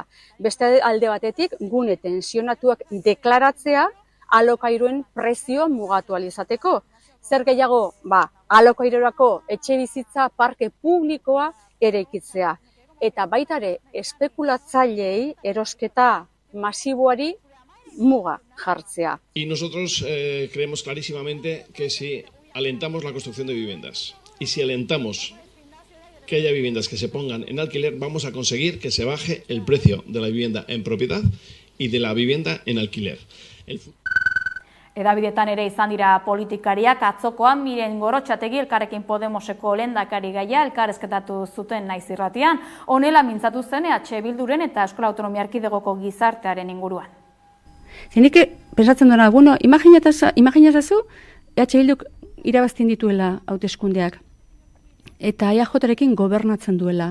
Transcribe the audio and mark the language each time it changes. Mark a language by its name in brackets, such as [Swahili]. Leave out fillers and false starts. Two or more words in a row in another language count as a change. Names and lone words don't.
[Basque] Beste alde batetik gune tensionatuak deklaratzea alokairuen prezio mugatu alizateko. Zer gehiago, alokairurako etxe bizitza parke publikoa eraikitzea. Eta baitare espekulatzaileei erosketa masiboari muga jartzea. [Spanish] Y nosotros creemos clarísimamente que si alentamos la construcción de viviendas y si alentamos que haya viviendas que se pongan en alquiler, vamos a conseguir que se baje el precio de la vivienda en propiedad y de la vivienda en alquiler. [Basque] Edabidetan ere izan dira politikariak, atzokoan Miren Gorrotxategi Elkarrekin Podemoseko lehendakari gaia elkarrezketatu zuten Naiz Irratian, honela mintzatu zen EH Bilduren eta Eskola Autonomia Erkidegoko gizartearen inguruan. Zenik pensatzen duena, imaginazazu, EH Bilduk irabazten dituela hauteskundeak eta EAJarekin gobernatzen duela.